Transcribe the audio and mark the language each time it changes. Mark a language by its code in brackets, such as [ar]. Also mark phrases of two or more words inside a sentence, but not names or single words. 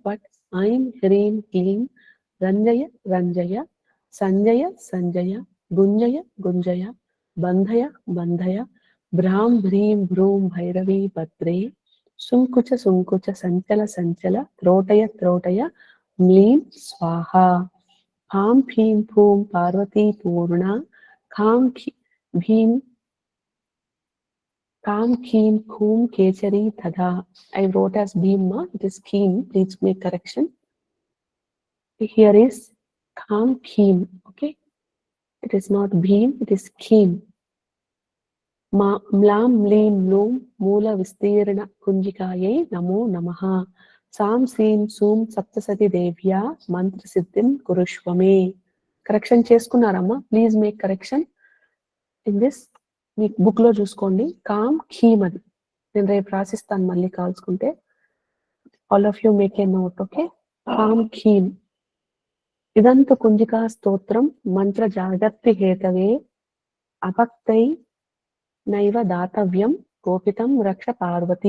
[sa] फट् ऐं ह्रीं क्लीं रञ्जय सञ्जय गुञ्जय बन्धय भ्रां भ्रीं भ्रूं भैरवि भद्रे संकुच संचल त्रोटय म्लीं स्वाहा हं भीं फुं पार्वति पूर्ण खं भीं खुं खेचरि तथा. [en] I wrote as Bhima, it is Kheem, please make correction. Here is Kham Kheem, okay? It is not Bhim, it is Kheem. [sa] म्लां म्लीं लुं मूल विस्तीर्ण कुञ्जिकायै नमो नमः. सां सीं सुं सप्तशति देव्या मन्त्र सिद्धिं कुरुष्व मे. [en] Correction చేసుకున్నారమ్మా, please make correction in this. [te] మీ బుక్ లో చూసుకోండి. [sa] కామ్ ఖీమ్ [te] అది నేను రేపు రాసిస్తాను మళ్ళీ కాల్చుకుంటే. [en] all of you make a note, okay? [sa] కామ్ ఖీమ్. ఇదంతు కుంజికా స్తోత్రం మంత్ర జాగర్తి హేతవే అభక్తై నైవ దాతవ్యం గోపితం రక్ష పార్వతీ.